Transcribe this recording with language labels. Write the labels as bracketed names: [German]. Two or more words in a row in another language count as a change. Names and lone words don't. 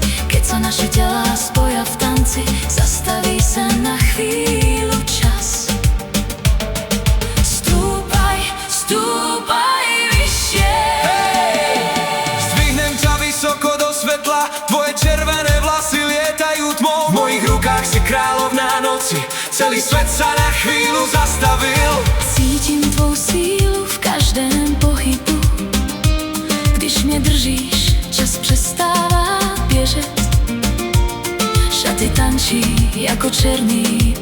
[Slovak] Keď sa naše telá spoja v tanci, zastaví sa na chvíľu čas. Stúpaj, stúpaj vyššie. Zdvihnem ťa vysoko do svetla, tvoje červené vlasy lietajú tmou. V mojich rukách si kráľovná noci, celý svet sa na chvíľu zastavil. [Czech] Cítím tvou sílu v každém pohybu. Když mě držíš, čas přestává běžet. Šaty tančí jako černý